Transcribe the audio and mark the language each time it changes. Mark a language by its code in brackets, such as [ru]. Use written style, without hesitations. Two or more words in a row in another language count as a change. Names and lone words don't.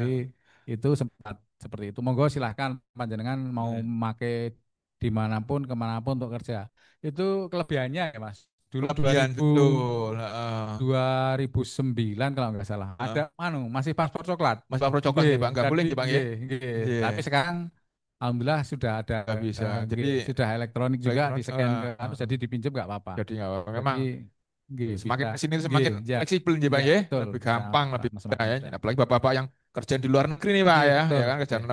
[id] Jadi itu sempat seperti itu. Monggo silahkan panjenengan mau Iya. memakai dimanapun kemanapun untuk kerja. Itu kelebihannya ya Mas. Dulu Kelebihan betul. Heeh. 2009 kalau nggak salah. Heeh. Ada masih paspor coklat. Mas Pak coklat Nggih, nggih, Pak. Nggak boleh nggih, Pak nggih. nggih. Iya, Tapi sekarang alhamdulillah sudah ada nggak bisa. Jadi nggih, sudah elektronik juga di elektronik, scan ke anu, jadi dipinjam nggak apa-apa. jadi nggak apa-apa. Jadi Memang nggih semakin bisa kesini nggih semakin ya fleksibel nih, Pak ya ya. betul Lebih bisa gampang, lebih mudah semakin ya. mudah. Apalagi bapak-bapak yang kerja di luar negeri nih, Pak Nggih ya. Ya betul. kan kerja Nggih